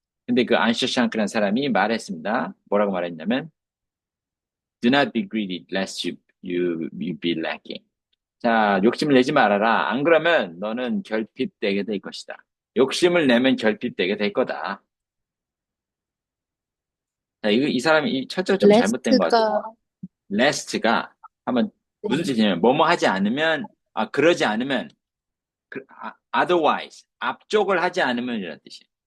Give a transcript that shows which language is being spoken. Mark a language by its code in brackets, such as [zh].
[ko] 근데 그 안샤샹크라는 사람이 말했습니다. 뭐라고 말했냐면, [en] Do not be greedy, lest you be lacking. [ko] 자, 욕심을 내지 말아라. 안 그러면 너는 결핍되게 될 것이다. 욕심을 내면 결핍되게 될 거다. 자, 이 사람이 이 첫째가 좀 잘못된 것 같아요. lest가 한번 무슨 뜻이냐면 뭐뭐 하지 않으면 그러지 않으면 otherwise 앞쪽을 하지 않으면 이런 뜻이에요.